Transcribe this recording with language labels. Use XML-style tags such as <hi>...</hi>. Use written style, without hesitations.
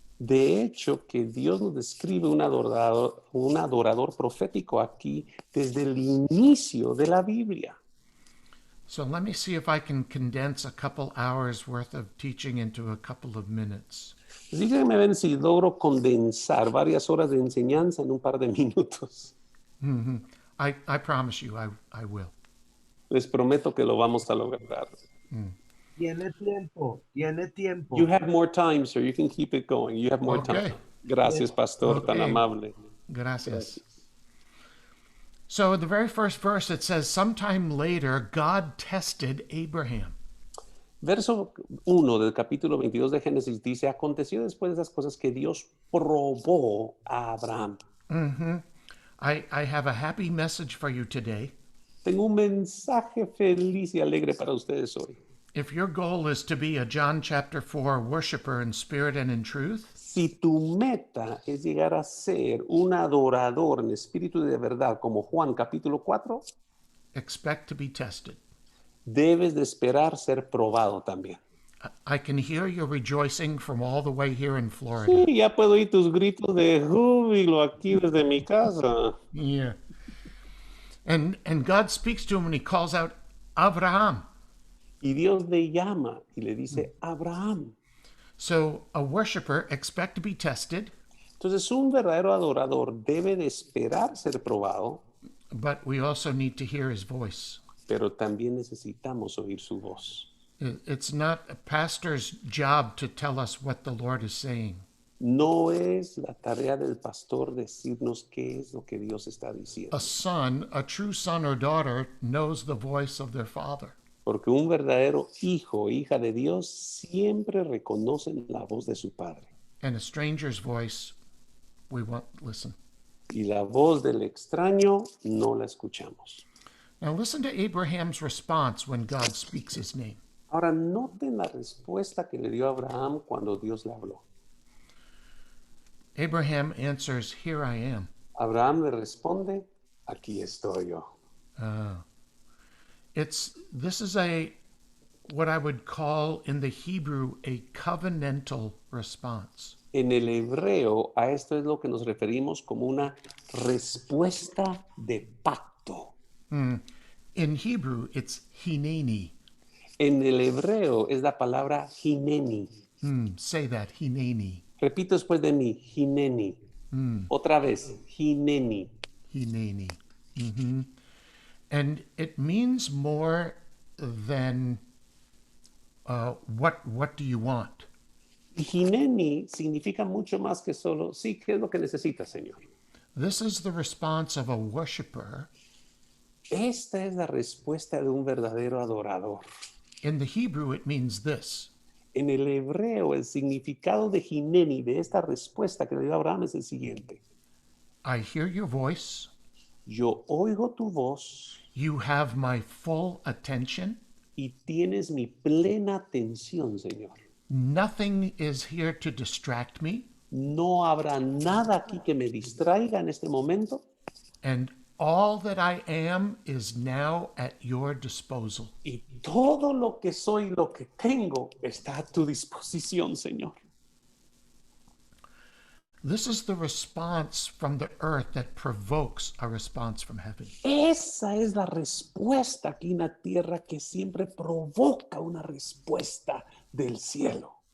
<es>De hecho, que Dios nos describe un adorador profético aquí desde el inicio de la Biblia.</es> <en>So let me see if I can condense a couple hours worth of teaching into a couple of minutes.</en> <es>Así que me ven si logro condensar varias horas de enseñanza en un par de minutos.</es> <en>I promise you I will.</en> <es>Les prometo que lo vamos a lograr. Tiene tiempo, tiene tiempo.</es> <en>You have more time, sir. You can keep it going. You have more Okay. time.</en> <es>Gracias, pastor, tan</es> <en>Okay.</en> <es>amable. Gracias.</es> <en>So in the very first verse it says, sometime later God tested Abraham.</en> <es>Verso 1 del capítulo 22 de Génesis dice, aconteció después de esas cosas que Dios probó a Abraham.</es> <en>I have a happy message for you today.</en> <es>Tengo un mensaje feliz y alegre para ustedes hoy.</es> <en>If your goal is to be a John chapter 4 worshiper in spirit and in truth,</en> <es>Si tu meta es llegar a ser un adorador en espíritu y de verdad, como Juan capítulo 4,</es> <en>expect to be tested.</en> <es>debes de esperar ser probado también.</es> <en>I can hear your rejoicing from all the way here in Florida.</en> <es>Sí, ya puedo oír tus gritos de júbilo aquí desde mi casa.</es> <en>Yeah. And God speaks to him and he calls out, Abraham.</en> <es>Y Dios le llama y le dice, Abraham.</es> <en>So a worshiper expect to be tested,</en> <es>Entonces un verdadero adorador debe de esperar ser probado,</es> <en>but we also need to hear his voice.</en> <es>pero también necesitamos oír su voz.</es> <en>It's not a pastor's job to tell us what the Lord is saying.</en> <es>No es la tarea del pastor decirnos qué es lo que Dios está diciendo.</es> <en>A true son or daughter knows the voice of their father.</en> <es>Porque un verdadero hijo o hija de Dios siempre reconocen la voz de su padre.</es> <en>And a stranger's voice, we won't listen.</en> <es>Y la voz del extraño no la escuchamos.</es> <en>Now listen to Abraham's response when God speaks his name.</en> <es>Ahora noten la respuesta que le dio Abraham cuando Dios le habló.</es> <en>Abraham answers, "Here I am."</en> <es>Abraham le responde, aquí estoy yo.</es> <en>This is what I would call in the Hebrew a covenantal response.</en> <es>En el hebreo, a esto es lo que nos referimos como una respuesta de pacto.</es> <en>In Hebrew, it's hineni.</en> <es>En el hebreo es la palabra hineni.</es> <en>Say that, hineni.</en> <es>Repito después de mí, hineni. Otra vez, hineni.</es> <he>Hineni.</he> <en>And it means more than what do you want?</en> <es>Y Hineni significa mucho más que solo, sí, ¿qué es lo que necesitas, Señor?</es> <en>This is the response of a worshiper.</en> <es>Esta es la respuesta de un verdadero adorador.</es> <en>In the Hebrew, it means this.</en> <es>En el hebreo, el significado de Hineni, de esta respuesta que le dio Abraham, es el siguiente.</es> <en>I hear your voice.</en> <es>Yo oigo tu voz</es> <en>You have my full attention.</en> <es>y tienes mi plena atención, Señor.</es> <en>Nothing is here to distract me.</en> <es>No habrá nada aquí que me distraiga en este momento.</es> <en>And all that I am is now at your disposal.</en> <es>Y todo lo que soy, lo que tengo, está a tu disposición, Señor.</es> <en>This is the response from the earth that provokes a response from heaven.</en> <es>Esa es la respuesta aquí en la tierra que siempre provoca una respuesta del cielo.</es>